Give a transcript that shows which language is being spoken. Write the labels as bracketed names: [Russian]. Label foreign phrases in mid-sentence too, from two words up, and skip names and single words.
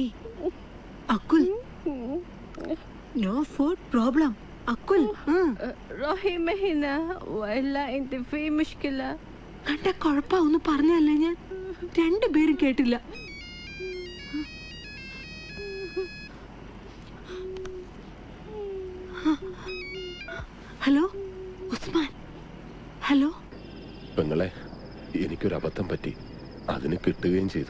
[English] അക്കുൽ, no food problem. അക്കുൽ, [Arabic] روحي هنا وإلا أنت في مشكلة. [Malayalam] എന്റെ കുഴപ്പമൊന്നും പറഞ്ഞല്ലേ ഞാൻ. രണ്ടുപേരും കേട്ടില്ല. ഹലോ ഉസ്മാൻ. ഹലോ പെങ്ങളെ, എനിക്കൊരു അബദ്ധം പറ്റി, അതിന് കിട്ടുകയും ചെയ്തു.